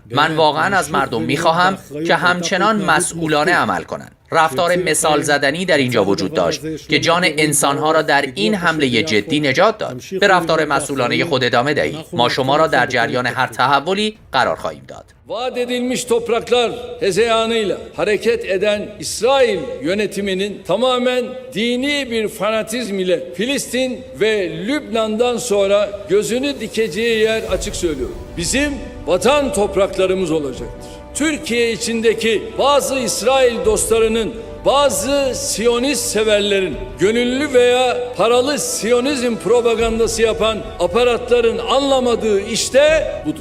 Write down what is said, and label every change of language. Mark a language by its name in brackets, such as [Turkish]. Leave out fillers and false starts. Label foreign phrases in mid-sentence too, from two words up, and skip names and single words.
[Persian] من واقعا از مردم میخواهم که همچنان مسئولانه عمل کنند. رفتار مثال زدنی در اینجا وجود داشت که jan انسانها را در این حمله جدی نجات dad. به رفتار مسئولانه خود ادامه دهید. ما شما را در جریان هر تحولی قرار خواهیم داد. [Turkish] Vaat edilmiş topraklar hezeyanıyla hareket eden İsrail yönetiminin tamamen dini bir fanatizm ile Filistin ve Lübnan'dan sonra gözünü dikeceği yer açık söylüyorum. Bizim vatan topraklarımız olacaktır. Türkiye içindeki bazı İsrail dostlarının, bazı Siyonist severlerin, gönüllü veya paralı Siyonizm propagandası yapan aparatların anlamadığı işte budur.